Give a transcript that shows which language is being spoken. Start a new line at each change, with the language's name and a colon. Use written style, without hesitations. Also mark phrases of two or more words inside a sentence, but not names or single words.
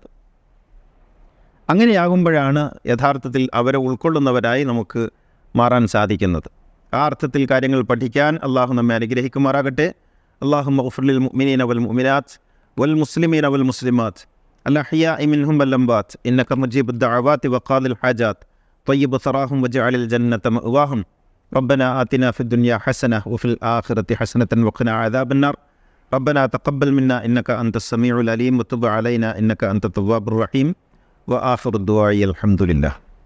Malayalam: അങ്ങനെയാകുമ്പോഴാണ് യഥാർത്ഥത്തിൽ അവരെ ഉൾക്കൊള്ളുന്നവരായി നമുക്ക് മാറാൻ സാധിക്കുന്നത്. ആ അർത്ഥത്തിൽ കാര്യങ്ങൾ പഠിക്കാൻ അള്ളാഹു നമ്മെ അനുഗ്രഹിക്കുമാറാകട്ടെ.
Arabic: اللهم اغفر للمؤمنين والمؤمنات والمسلمين والمسلمات الأحياء منهم والأموات إنك مجيب الدعوات وقاضي الحاجات طيب ثراهم واجعل الجنة مأواهم ربنا آتنا في الدنيا حسنة وفي الآخرة حسنة وقنا عذاب النار ربنا تقبل منا إنك أنت السميع العليم وتب علينا إنك أنت التواب الرحيم وآخر الدعاء الحمد لله.